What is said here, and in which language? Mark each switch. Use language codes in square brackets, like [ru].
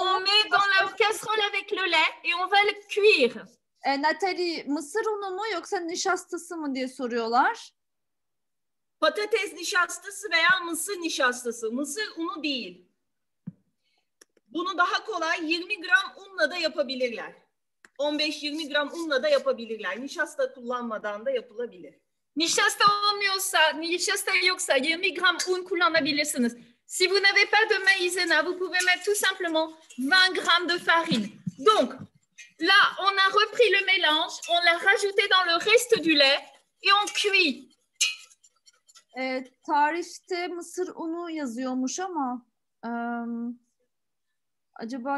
[fr] On met dans la casserole avec le lait et on va le cuire. [tr] Nathalie, mısır unu mu yoksa nişastası mı diye soruyorlar. Patates nişastası veya mısır nişastası. Mısır unu değil. Bunu daha kolay 20 gram unla da yapabilirler. 15-20 gram unla da yapabilirler. Nişasta kullanmadan da yapılabilir. Nişasta olmuyorsa, nişasta yoksa 20 gram un kullanabilirsiniz. [fr] Si vous n'avez pas de maïzena, vous pouvez mettre tout simplement 20 grammes de farine. Donc, là, on a repris le mélange, on l'a rajouté dans le reste du lait et on cuit. [tr] Tarifte mısır unu yazıyormuş ama acaba